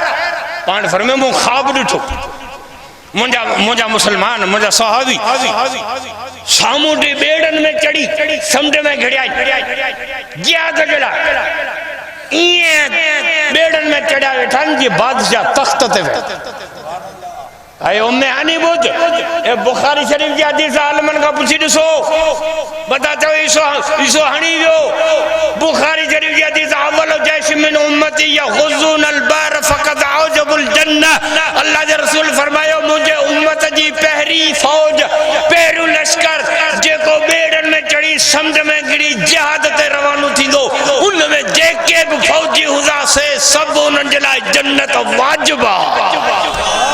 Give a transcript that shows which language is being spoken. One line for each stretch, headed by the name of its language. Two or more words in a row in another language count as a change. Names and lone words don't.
Sindhi: पाण फरमायो मूं ख़्वाब ॾिठो, मुंहिंजा मुसलमान, मुंहिंजा सहाबी सामूंडी ॿेड़नि में चढ़ी समुंड में घिड़ियाई, जिहाद जे लाइ ईअं ॿेड़नि में चढ़िया वेठा आहिनि जीअं बादशाह तख़्त ते वेठा। अरे उम्मे हानी ॿुध, ए बुखारी शरीफ़ जी हदीस आलमनि खां पुछी ॾिसो, बता चओ ईसो हणी वियो। बुखारी शरीफ़ जी हदीस
Arabic: أول جيش من أمتي يغزون البحر فقد أوجبوا الجنة.
Sindhi: अल्लाह जे रसूल फरमायो मुंहिंजे उम्मत जी पहिरीं फौज, पहिरियों लश्कर जेको ॿेड़नि में चढ़ी समुंड में गिरी जिहाद ते रवानो थींदो, उन में जेके बि फौजी हुजासे सभु उन्हनि जे लाइ जन्नत वाजिब आहे।